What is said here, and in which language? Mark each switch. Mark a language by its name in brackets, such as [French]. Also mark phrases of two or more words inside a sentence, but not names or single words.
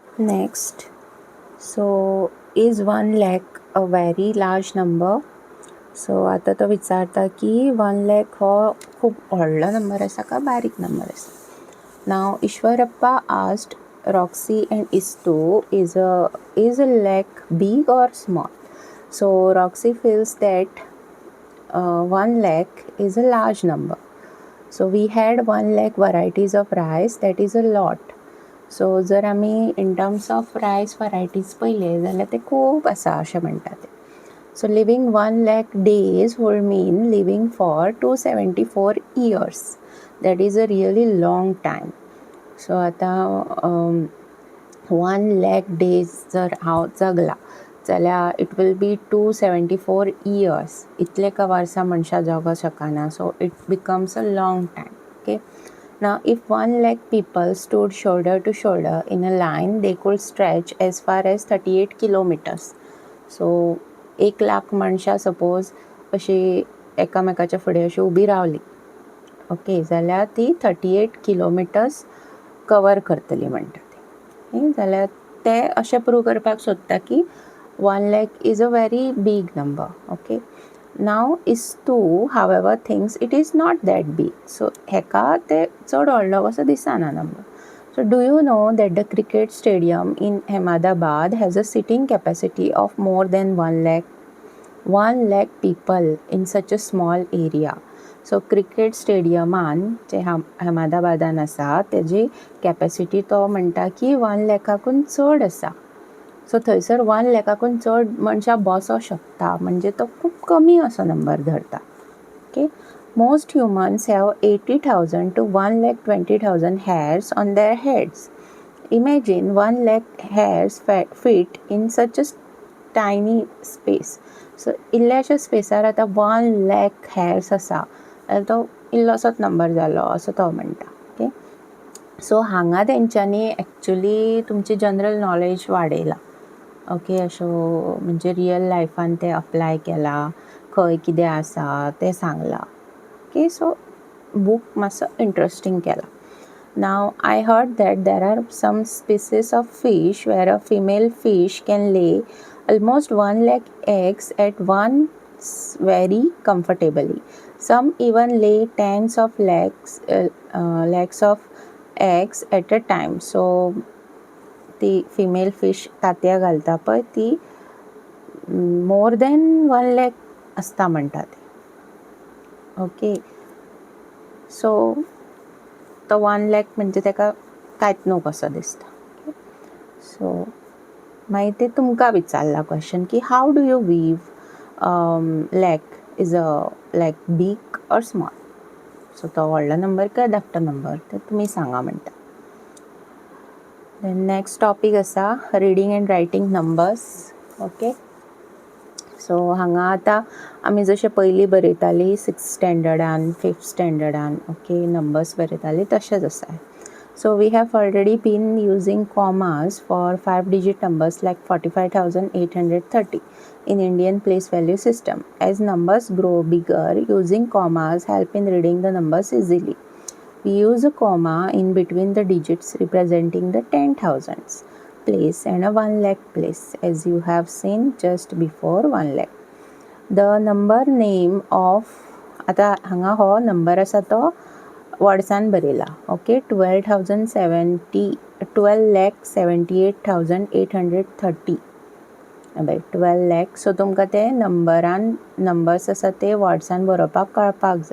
[English] Next, so is 1 lakh a very large number? [Konkani] सो आता तो विचारता की 1 lakh हो खूब व्हडलो नंबर आसा का बारीक नंबर आसा. [English] नाव ईश्वरप्पा asked Roxy and Istu is a lakh big or small? So Roxy feels that 1 lakh is a large number. So we had 1 lakh varieties of rice, that is a lot. [Konkani] सो जर आमी [English] in terms of rice varieties [Konkani] पळयले जाल्यार ते खूब आसा अशें म्हणटा ते. [English] So living 1 lakh days would mean living for 274 years. That is a really long time. [Konkani] सो आतां 1 lakh days जर हांव जगला जाल्यार [English] it will be 274 years. [Konkani] इतले का वर्सां मनशां जगों शकना. [English] So it becomes a long time. ओके. Now, if 1 lakh people stood shoulder to shoulder in a line, they could stretch as far as 38 kilometers. [Konkani] So, 1 lakh मनशां सपोज अशी एकामेकाच्या फुडें अशी उबी रावली, ओके, जाल्यार ती 38 kilometers कवर करतली म्हणटा ती. जाल्यार ते अशें प्रूव करपाक सोदता की [English] 1 lakh is a very big number. Okay. Now Istu, however, thinks it is not that big. [Konkani] So heka te chod व्हडलो कसो दिसना number. [English] So do you know that the cricket stadium in Ahmedabad has a sitting capacity of more than 1 lakh? 1 lakh people in such a small area. [Konkani] So cricket stadiuman जे अहमदाबादान आसा तेजी कॅपॅसिटी तो म्हणटा की 1 lakhकून चड आसा. सो थंयसर 1 lakhकून चड मनशां बसों शकता म्हणजे तो खूब कमी असो नंबर धरता. [English] Okay. Most humans have 80,000 to 1,20,000 hairs on their heads. Imagine 1 lakh hairs fit in such a tiny space. [Konkani] सो इल्ल्याशा स्पेसार आतां 1 lakh hairs आसा जाल्यार तो इल्लोसोच नंबर जालो असो तो म्हणटा. ओके. सो हांगा तेंच्यांनी एक्चुली तुमची [English] general knowledge [Konkani] वाडयला. ओके. अशो म्हणजे रियल लायफान ते अप्लाय केला, खंय कितें आसा तें सांगलां. ओके. सो बूक मातसो इंट्रस्टींग केला. [English] Now, I heard that there are some species of fish where a female fish can lay almost 1 lakh eggs at once very comfortably. Some even lay tens of lakhs of eggs at a time. So, [Konkani] ती फिमेल फिश तांतयां घालता पळय ती [English] more than [Konkani] 1 lakh आसता म्हणटा ती. ओके. सो तो 1 lakh म्हणजे तेका कांयच न्हू कसो दिसता. सो मागीर ते तुमकां विचारला क्वेश्चन की [English] How do you view lakh is a lakh big or small. [Konkani] सो तो व्हडलो नंबर काय धाकटो नंबर ते तुमी सांगा म्हणटा. [English] Then next topic आसा reading and writing numbers. [Konkani] ओके. सो हांगा आतां आमी जशें पयलीं बरयतालीं 6th स्टँडर्डान 5th स्टँडर्डान ओके नंबर्स बरयतालीं तशेंच आसा. [English] So we have already been using commas for 5-digit numbers like 45,830 in Indian place value system. As numbers grow bigger, using commas help in reading the numbers easily. We use a comma in between the digits representing the 10,000s place and a 1 lakh place, as you have seen just before 1 lakh. The number name of [Konkani] आता हांगा हो नंबर आसा तो वर्ड्सान बरयला. ओके. [English] 12,78,830 बाय 12 lakh. [Konkani] सो तुमकां ते नंबर्स आसा ते वर्ड्सान बरोवपाक कळपाक जाय.